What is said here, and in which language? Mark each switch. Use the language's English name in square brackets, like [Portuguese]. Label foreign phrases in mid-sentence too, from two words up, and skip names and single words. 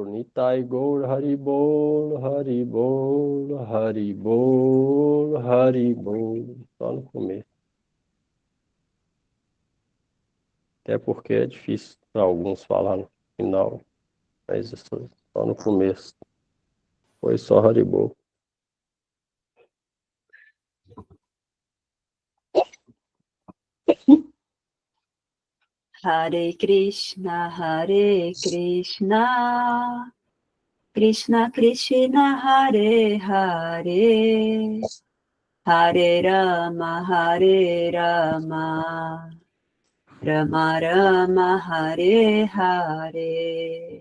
[Portuguese] Nitai Gaur, Haribol, Haribol, Haribol, Haribol. Só no começo. Até porque é difícil para alguns falar no final. Mas só no começo. Foi só Haribol. Hare Krishna, Krishna Krishna, Hare Hare, Hare Rama, Rama Rama, Hare Hare.